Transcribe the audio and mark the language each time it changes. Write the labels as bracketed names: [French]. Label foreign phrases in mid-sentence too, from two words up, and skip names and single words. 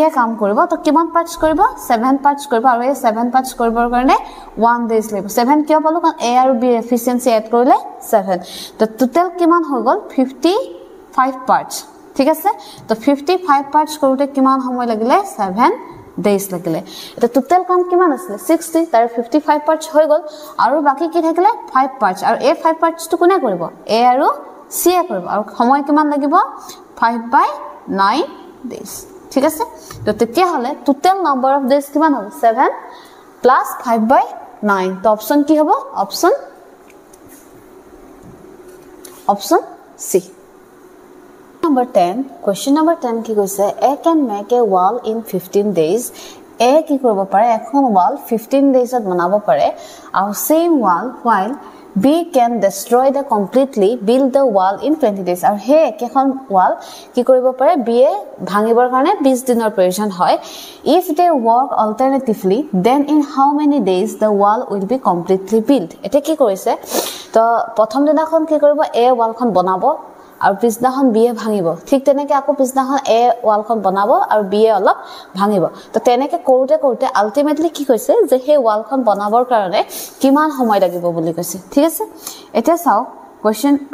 [Assamese] এ কাম কৰিব তো কিমান পাৰ্টস কৰিব 7 পাৰ্টস কৰিব আৰু এই 7 পাৰ্টস কৰিবৰ কাৰণে 1 ডেজ লাগিব 7 কিয় পালো কাৰণ এ আৰু বি [English] efficiency add [Assamese] কৰিলে 7 তো টোটাল কিমান হৈ গল 55 পাৰ্টস ঠিক আছে তো 55 পাৰ্টস কৰোতে কিমান সময় লাগিলে 7 ডেজ লাগিলে এটা টোটাল কাম কিমান আছিল 60 তাৰ 55 পাৰ্টস হৈ গল আৰু বাকি কি থাকিলে 5 পাৰ্টস আৰু এই 5 পাৰ্টস টু কোনে কৰিব এ আৰু সি এ কৰিব আৰু সময় কিমান লাগিব 5/9 ডেজ ঠিক আছে তো তেতিয়া হলে [English] total number of days [Assamese] কিমান হ'ব 7 + 5/9 তো অপচন কি হ'ব অপচন সি [English] Number 10 question number 10 [Assamese] কি কৈছে [English] A can make a wall in 15 days A [Assamese] কি কৰিব পাৰে এখন wall 15 days ত বনাব পাৰে আৰু [English] same wall while B can destroy the completely build the wall in 20 [Assamese] days আৰু হে এখন wall কি কৰিব পাৰে B এ ভাঙিবৰ কাৰণে 20 দিনৰ প্ৰয়োজন হয় [English] if they work alternatively then in how many days the wall will be completely built [Assamese] এটা কি কৰিছে তো প্ৰথম দিনাখন কি কৰিব A wallখন বনাব আৰু পিছদিনাখন বি এ ভাঙিব ঠিক তেনেকৈ আকৌ পিছদিনাখন এ ৱালখন বনাব আৰু বি এ অলপ ভাঙিব তো তেনেকৈ কৰোঁতে কৰোঁতে আল্টিমেটলি কি কৈছে যে সেই ৱালখন বনাবৰ কাৰণে কিমান সময় লাগিব বুলি কৈছে ঠিক আছে এতিয়া চাওক কোৱেশ্চন